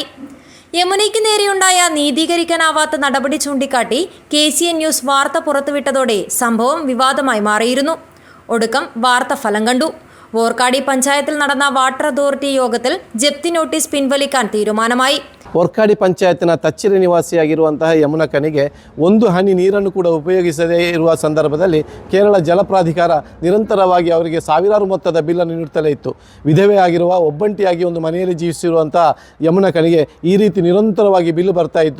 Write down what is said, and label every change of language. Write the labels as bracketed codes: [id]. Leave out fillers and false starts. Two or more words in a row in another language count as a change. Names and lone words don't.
[ml] യമുനയ്ക്ക് നേരെയുണ്ടായ നീതീകരിക്കാനാവാത്ത നടപടി ചൂണ്ടിക്കാട്ടി KCN ന്യൂസ് വാർത്ത പുറത്തുവിട്ടതോടെ സംഭവം വിവാദമായി മാറിയിരുന്നു. ഒടുക്കം വാർത്ത ഫലം കണ്ടു. വോർക്കാടി പഞ്ചായത്തിൽ നടന്ന [en] water authority [ml] യോഗത്തിൽ ജപ്തി നോട്ടീസ് പിൻവലിക്കാൻ തീരുമാനമായി. [kn] ಒರ್ಕಾಡಿ ಪಂಚಾಯತ್ನ ತಚ್ಚಿರಿ ನಿವಾಸಿಯಾಗಿರುವಂತಹ ಯಮುನಕ್ಕನಿಗೆ ಒಂದು ಹನಿ ನೀರನ್ನು ಕೂಡ ಉಪಯೋಗಿಸದೇ ಇರುವ ಸಂದರ್ಭದಲ್ಲಿ ಕೇರಳ ಜಲ ಪ್ರಾಧಿಕಾರ ನಿರಂತರವಾಗಿ ಅವರಿಗೆ ಸಾವಿರಾರು ಮೊತ್ತದ ಬಿಲ್ಲನ್ನು ನೀಡುತ್ತಲೇ ಇತ್ತು. ವಿಧವೆ ಆಗಿರುವ ಒಬ್ಬಂಟಿಯಾಗಿ ಒಂದು ಮನೆಯಲ್ಲಿ ಜೀವಿಸಿರುವಂತಹ ಯಮುನಕ್ಕನಿಗೆ ಈ ರೀತಿ ನಿರಂತರವಾಗಿ ಬಿಲ್ಲು ಬರ್ತಾ ಇತ್ತು.